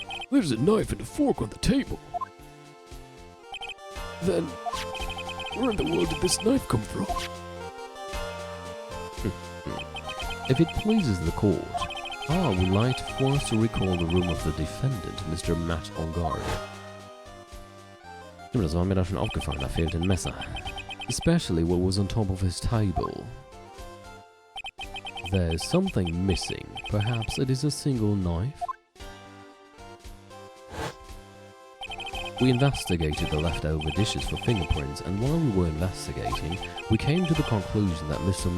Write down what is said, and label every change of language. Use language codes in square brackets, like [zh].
[en] There's a knife and a fork on the table. Then, where in the world did this knife come from? If it pleases the court, I would like for us to recall the room of the defendant, Mr. Matt Ongard. [de] Stimmt, das war mir da schon aufgefallen, da fehlt ein Messer. [en] Especially what was on top of his table. There's something missing. Perhaps it is a single knife? We investigated the leftover dishes for fingerprints, and while we were investigating, we came to the conclusion that Mr.